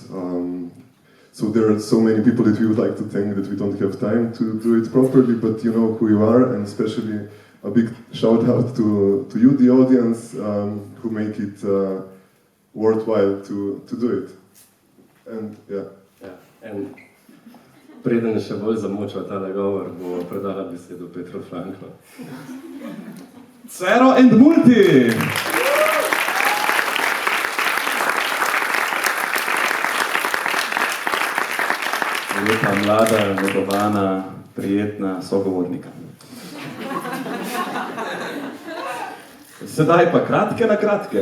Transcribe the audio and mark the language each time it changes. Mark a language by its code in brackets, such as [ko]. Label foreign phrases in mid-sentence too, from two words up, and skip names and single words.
[en] So there are so many people that we would like to thank that we don't have time to do it properly, but you know who you are, and especially a big shout out to you, the audience, who make it worthwhile to do it. And yeah. [sl] In preden še bolj zamočil tale govor, bo predala besedo Petru Franklu. [en] Cero and Multi! [sl] Lepa, mlada, negovana, prijetna sogovornika. Sedaj pa kratke na kratke.